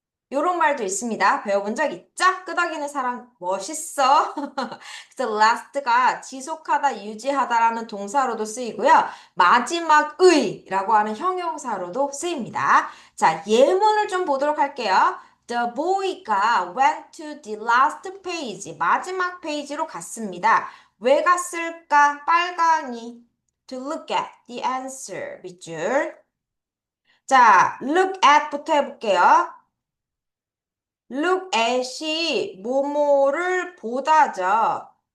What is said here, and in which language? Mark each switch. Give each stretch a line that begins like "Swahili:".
Korean: 요런 말도 있습니다. 배워본 적 있죠? 끄덕이는 사람 멋있어. 그래서 last가 지속하다, 유지하다라는 동사로도 쓰이고요. 마지막의라고 하는 형용사로도 쓰입니다. 자, 예문을 좀 보도록 할게요.
English: The boy
Korean: 가
English: went to the last page.
Korean: 마지막 페이지로 갔습니다. 왜 갔을까? 빨강이.
English: To look at the answer.
Korean: 밑줄. 자, look at부터 해볼게요. Look at이 뭐뭐를 보다죠.